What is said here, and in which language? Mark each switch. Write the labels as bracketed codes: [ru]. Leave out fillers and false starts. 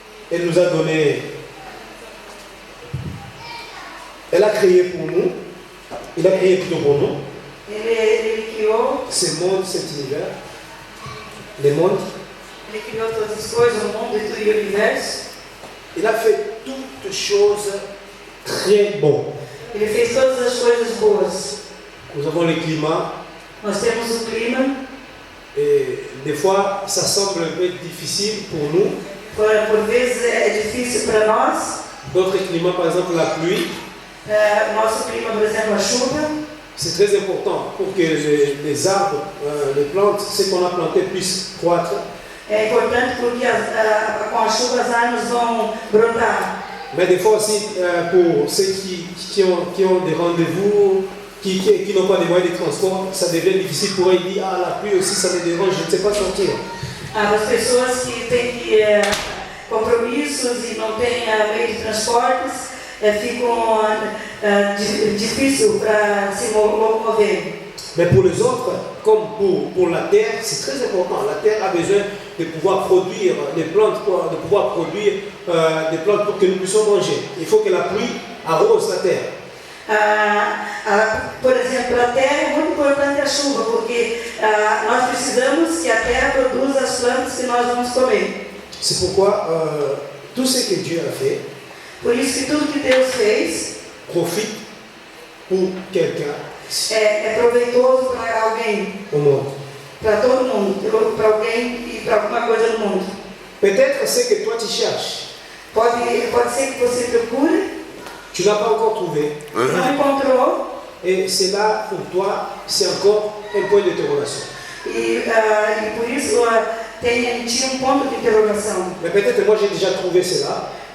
[fr] Elle nous a donné, elle a créé pour nous, il a créé plutôt pour nous. [pt] Ele criou. [fr] Ce monde, cet univers, les mondes. [pt] Ele criou todas as coisas, o mundo e o universo. [fr] Il a fait toutes choses très bonnes. [pt] Ele fez todas as coisas boas. [fr] Nous avons le climat. [pt] Nós temos o clima. [fr] Et des fois, ça semble un peu difficile pour nous. [pt] Por vezes é difícil para nós. [fr] D'autres climats, par exemple la pluie. [pt] Nosso clima, por exemplo, a chuva. [fr] C'est très important pour que les arbres, les plantes, ce qu'on a planté puissent croître. [pt] É importante porque com a chuva as árvores vão brotar. [fr] Mais des fois aussi, pour ceux qui ont des rendez-vous, qui n'ont pas les moyens de transport, ça devient difficile pour eux. Ils disent, ah, la pluie aussi, ça me dérange, je ne sais pas sortir. [pt] As pessoas que têm compromissos e não têm meio de transportes, ficam difícil para se locomover. [fr] Mais pour les autres, comme pour la terre, c'est très important. La terre a besoin de pouvoir produire des plantes, de pouvoir produire des plantes pour que nous puissions manger. Il faut que la pluie arrose la terre. [pt] Por exemplo, a terra é muito importante a chuva, porque nós precisamos que a terra produza as plantas que nós vamos comer. [fr] C'est pourquoi tout ce que Dieu a fait, [pt] por isso que tudo que Deus fez [fr] profite pour quelqu'un. [pt] É proveitoso para alguém, para todo mundo, para alguém e para alguma coisa no mundo. [fr] Peut-être c'est que toi tu cherches. [pt] Pode ser que você procure. [fr] Tu n'as pas encore trouvé. [pt] Não encontrou. [fr] Et c'est là pour toi, c'est encore un point d'interrogation. [pt] E por isso tem em ti ponto de interrogação. [fr] Mais peut-être moi j'ai déjà trouvé cela.